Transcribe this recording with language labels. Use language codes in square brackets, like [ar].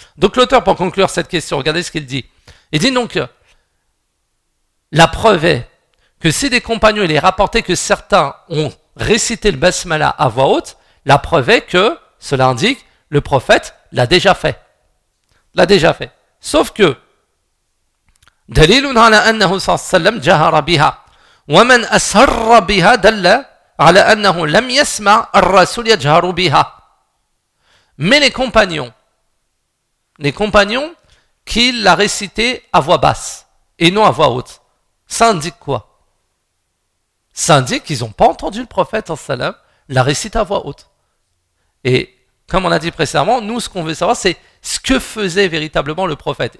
[fr] Donc l'auteur, pour conclure cette question, regardez ce qu'il dit. Il dit donc, la preuve est que si des compagnons, il est rapporté que certains ont récité le basmala à voix haute, la preuve est que, cela indique, le prophète l'a déjà fait. Sauf que, [ar] دليل على أنه صلى الله عليه وسلم جهر بها ومن أسر بها دل على أنه لم يسمع الرسول يجهر بها. [fr] Mais les compagnons qui l'a récité à voix basse et non à voix haute, ça indique quoi? Ça indique qu'ils n'ont pas entendu le prophète صلى الله عليه وسلم la réciter à voix haute. Et comme on a dit précédemment, nous ce qu'on veut savoir c'est ce que faisait véritablement le prophète.